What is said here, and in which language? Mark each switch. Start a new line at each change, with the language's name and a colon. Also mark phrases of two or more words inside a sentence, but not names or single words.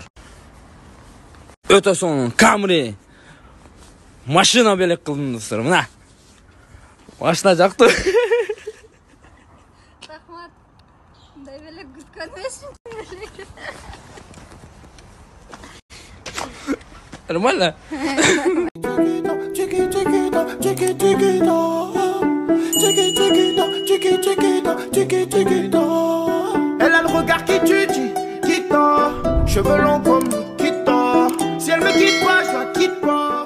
Kyrgyz: Өтө сонун Camry машина белек кылдым достор. Мына. Машина жактуу. Рахмат. Мындай белек күткөн эмесмин. Нормально?
French: Elle a le regard qui tue, qui tord. Cheveux longs comme Nikita. Si elle me quitte pas, je la quitte pas.